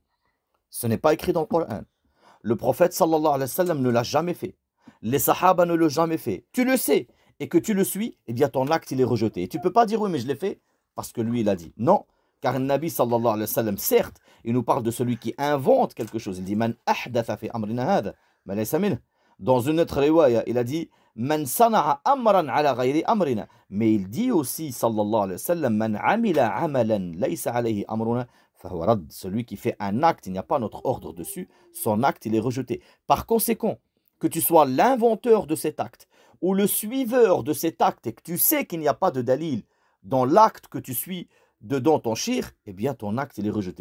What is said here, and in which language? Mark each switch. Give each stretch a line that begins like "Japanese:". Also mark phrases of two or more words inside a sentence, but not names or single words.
French: Ce n'est pas écrit dans le Coran. Le prophète
Arabic: صلى الله عليه وسلم
French: ne l'a jamais fait. Les sahaba ne l'ont jamais fait. Tu le sais et que tu le suis, eh bien ton acte il est rejeté. Et tu ne peux pas dire oui mais je l'ai fait parce que lui il a dit. Non, car le Nabi
Arabic: صلى الله عليه وسلم,
French: certes, il nous parle de celui qui invente quelque chose. Il dit
Arabic: من أحدث في أمرنا هذا ما ليس منه.
French: Dans une autre riwaya, il a dit
Arabic: من صنع أمرا على غير أمرنا.
French: Mais il dit aussi
Arabic: صلى الله عليه وسلم من عمل عملا ليس عليه أمرنا.
French: Celui qui fait un acte, il n'y a pas notre ordre dessus, son acte il est rejeté. Par conséquent, que tu sois l'inventeur de cet acte ou le suiveur de cet acte et que tu sais qu'il n'y a pas de dalil dans l'acte que tu suis dedans ton shirk, eh bien ton acte il est rejeté.